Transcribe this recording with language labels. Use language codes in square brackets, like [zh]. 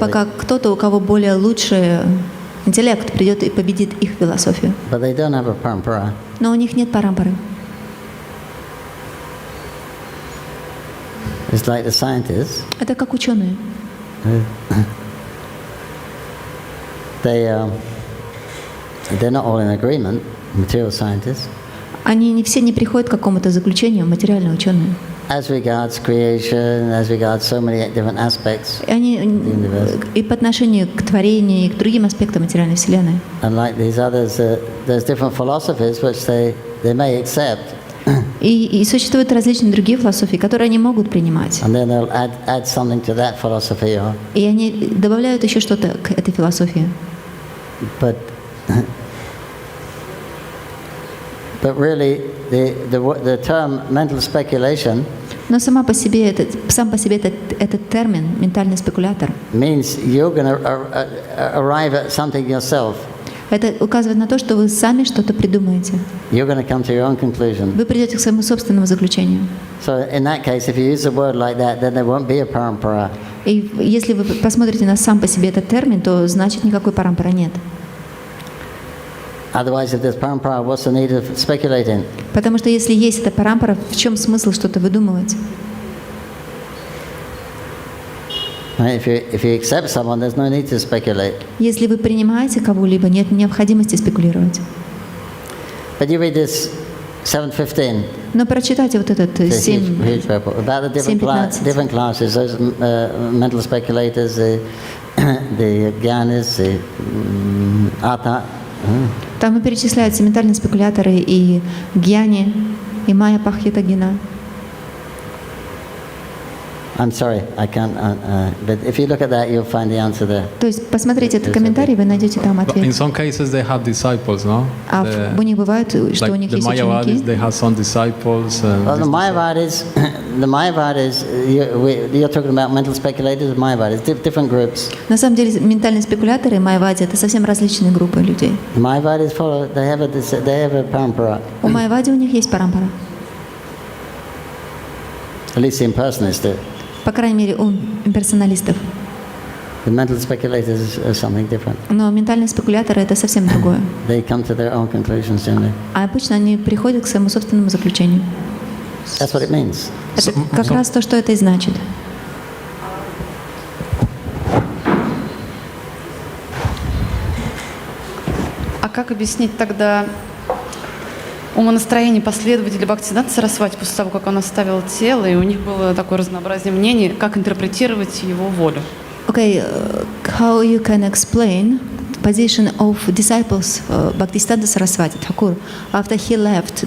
[ru] пока кто-то, у кого более лучший интеллект, придет и победит их философию. [en] But they don't have a parampara. [ru] Но у них нет парампары. [en] It's like the scientists. [ru] Это как ученые. [en] They're not all in agreement. Material scientists. [ru] Они не все не приходят к какому-то заключению, материальные ученые. [en] As regards creation, as regards so many different aspects. [ru] И они и по отношению к творению, и к другим аспектам материальной вселенной. [en] And like these others, there's different philosophies which they may accept. [ru] И существуют различные другие философии, которые они могут принимать. [en] And then they'll add something to that philosophy. [ru] И они добавляют еще что-то к этой философии. [en] But really, the term mental speculation [ru] Но сам по себе этот термин «ментальный спекулятор» [en] means you're going to arrive at something yourself. [ru] это указывает на то, что вы сами что-то придумаете. [en] You're going to come to your own conclusion. [ru] Вы придете к своему собственному заключению. [en] So in that case, if you use a word like that, then there won't be a parampara. [ru] И если вы посмотрите на сам по себе этот термин, то значит никакой парампара нет. [en] Otherwise, if there's parampara, what's the need of speculating? [ru] Потому что если есть эта парампара, в чем смысл что-то выдумывать? [en] Right? If you accept someone, there's no need to speculate. [ru] Если вы принимаете кого-либо, нет необходимости спекулировать. [en] But you read this 7:15. [ru] Но прочитайте вот этот [en] It's a 7. huge purport about the different 7:15. classes, those mental speculators, the gyanis, the atha. [ru] Там и перечисляются ментальные спекуляторы и гьяни, и майя пахьятагина. [en] I'm sorry, I can't. But if you look at that, you'll find the answer there. [ru] То есть посмотрите этот комментарий, вы найдете там [en] In [ru] ответ. [en] some cases they have disciples, no? [ru] А у них бывает, что у них [en] The [ru] есть [en] Mayavadis, [ru] ученики. [en] they have some disciples. Well, the Mayavadis, you're talking about mental speculators, Mayavadis, different groups. [ru] На самом деле ментальные спекуляторы и майявади — это совсем различные группы людей. [en] The Mayavadis follow. They have a parampara. [ru] У майявади у них есть парампара. [en] At least the impersonalists do. [ru] По крайней мере, у имперсоналистов. [en] The mental speculators are something different. [ru] Но ментальные спекуляторы — это совсем другое. [en] They come to their own conclusions, don't they? [ru] А обычно они приходят к своему собственному заключению. [en] That's what it means. [ru] Это как раз то, что это и значит. А как объяснить тогда умонастроение последователей Бхактисиданта Сарасвати после того, как он оставил тело, и у них было такое разнообразие мнений, как интерпретировать его волю? [en] Okay, how you can explain the position of disciples Bhaktisiddhanta Saraswati Thakur after he left?